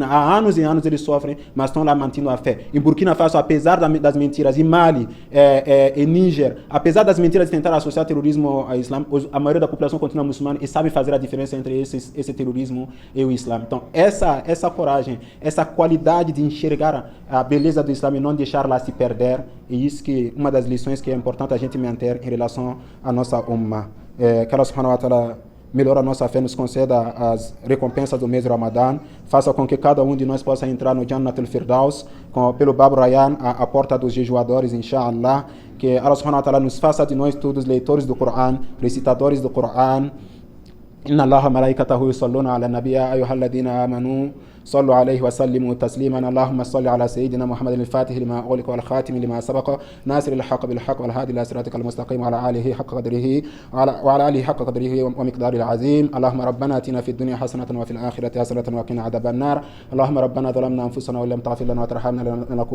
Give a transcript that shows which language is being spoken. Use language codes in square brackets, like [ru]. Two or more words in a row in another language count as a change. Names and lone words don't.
[pt] Há anos e anos eles sofrem, mas estão lá mantendo a fé. Em Burkina Faso, apesar das mentiras, em Mali, em Níger, apesar das mentiras de tentar associar terrorismo ao Islã, a maioria da população continua muçulmana e sabe fazer a diferença entre esse terrorismo e o Islã. Então, essa coragem, essa qualidade de enxergar a beleza do Islã e não deixá-la se perder, é isso que uma das lições que é importante a gente manter em relação à nossa Ummah. Que [ar] الله سبحانه وتعالى [pt] melhora a nossa fé, nos conceda as recompensas do mês de Ramadã, faça com que cada um de nós possa entrar no Jannat al-Firdaus, pelo Bab Rayyan, a porta dos jejuadores, inshallah, que [ar] الله سبحانه وتعالى [pt] nos faça de nós todos leitores do Coran, recitadores do Coran. [ar] إن الله ملائكته يصلون على النبي يا أيها الذين آمنوا صلوا عليه وسلموا تسليما اللهم صل على سيدنا محمد الفاتح لما أغلق والخاتم لما سبق ناصر الحق بالحق والهادي إلى صراطك المستقيم وعلى آله حق قدره ومقداره العظيم اللهم ربنا آتنا في الدنيا حسنة وفي الآخرة حسنة وقنا عذاب النار اللهم ربنا ظلمنا أنفسنا وإن لم تغفر لنا وترحمنا لنكونن